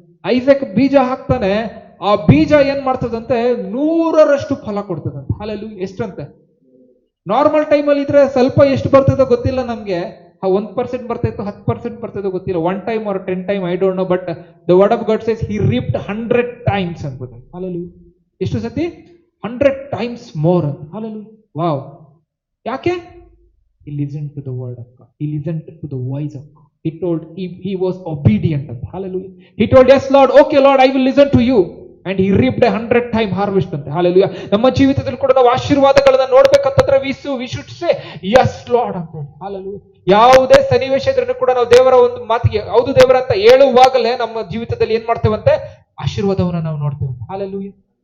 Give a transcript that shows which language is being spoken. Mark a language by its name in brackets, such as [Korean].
[Kannada] Isaac ಬೀಜ ಹಾಕ್ತಾನೆ, ಆ ಬೀಜ ಏನ್ ಮಾಡ್ತದಂತೆ, 100ರಷ್ಟು ಫಲ ಕೊಡ್ತದಂತೆ. ಹಲ್ಲೆಲೂಯಾ. ಎಷ್ಟಂತೆ? ನಾರ್ಮಲ್ ಟೈಮಲ್ಲಿ ಇದ್ರೆ ಸ್ವಲ್ಪ ಎಷ್ಟು ಬರ್ತದೋ ಗೊತ್ತಿಲ್ಲ ನಮ್ಗೆ, 1% ಬರ್ತಾಯಿತ್ತು, 10% ಬರ್ತಾಯಿತ್ತು ಗೊತ್ತಿಲ್ಲ, [English] 1 time or 10 time I don't know, but the word of God says he reaped 100 times [Kannada] ಅನ್ಬೋದು. ಹಲ್ಲೆಲೂಯಾ. ಎಷ್ಟು ಸತಿ? [English] 100 times more [Kannada] ಅಂತ. ಹಲ್ಲೆಲೂಯಾ. ವಾವ್. ಯಾಕೆ? [English] He listened to the word of God. He listened to the voice of God. He told, he was obedient [Kannada] ಅಂತ. [English] Hallelujah. He told, yes Lord, okay Lord, I will listen to you. And he reaped 100 time harvest [Kannada] ಅಂತ. [English] Hallelujah. [Kannada] ನಮ್ಮ ಜೀವಿತದಲ್ಲಿ ಕೂಡ ನಾವು ಆಶೀರ್ವಾದಗಳನ್ನ ನೋಡ್ಬೇಕಂತಂದ್ರೆ [English] we should say yes Lord [Kannada] ಅಂತ. Hallelujah. ಯಾವುದೇ ಸನ್ನಿವೇಶ ಇದ್ರೂ ಕೂಡ ನಾವು ದೇವರ ಒಂದು ಮಾತಿಗೆ ಹೌದು ದೇವರ ಅಂತ ಹೇಳುವಾಗಲೇ ನಮ್ಮ ಜೀವಿತದಲ್ಲಿ ಏನ್ ಮಾಡ್ತೇವಂತೆ, ಆಶೀರ್ವಾದವನ್ನ ನಾವು ನೋಡ್ತೇವೆ. Hallelujah.